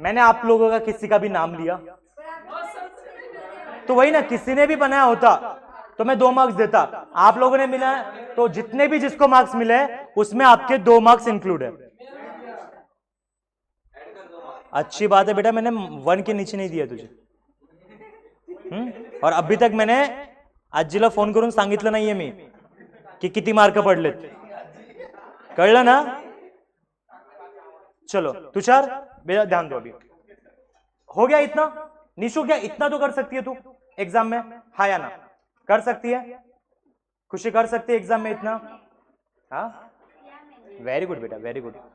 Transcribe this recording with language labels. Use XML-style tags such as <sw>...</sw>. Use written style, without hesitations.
<hi>मैंने आप लोगों का किसी का भी नाम लिया, तो वही ना, किसी ने भी बनाया होता तो मैं 2 मार्क्स देता, आप लोगों ने मिला तो जितने भी जिसको मार्क्स मिले उसमें आपके 2 मार्क्स इंक्लूड है। अच्छी बात है बेटा, मैंने 1 के नीचे नहीं दिया तुझे।</hi> <mr>और अभी तक मैंने आजीला फोन करून सांगितलं नाहीये मी की किती मार्क पडलेत, कळलं ना?</mr> <hi>चलो तुषार बेटा ध्यान दो, अभी हो गया इतना। निशु क्या इतना तो कर सकती है तू एग्जाम में? हाँ या ना? कर सकती है? खुशी कर सकती है एग्जाम में इतना? हाँ वेरी गुड बेटा, वेरी गुड।</hi>